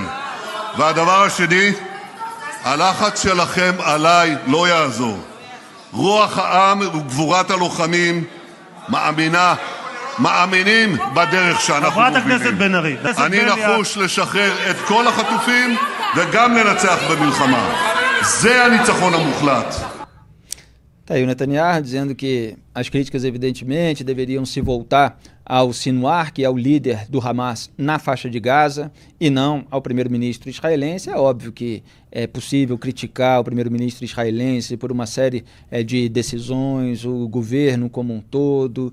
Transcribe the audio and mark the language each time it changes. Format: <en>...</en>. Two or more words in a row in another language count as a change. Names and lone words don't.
<he>והדבר השני, הלחץ שלכם עליי לא יעזור. רוח העם וגבורת הלוחמים מאמינים בדרך שאנחנו מובילים. אני נחוש לשחרר את כל החטופים וגם לנצח במלחמה. זה הניצחון המוחלט.</he> <pt>Tá aí o Netanyahu dizendo que as críticas evidentemente deveriam se voltar ao Sinwar, que é o líder do Hamas na faixa de Gaza, e não ao primeiro-ministro israelense. É óbvio que é possível criticar o primeiro-ministro israelense por uma série de decisões, o governo como um todo.</pt>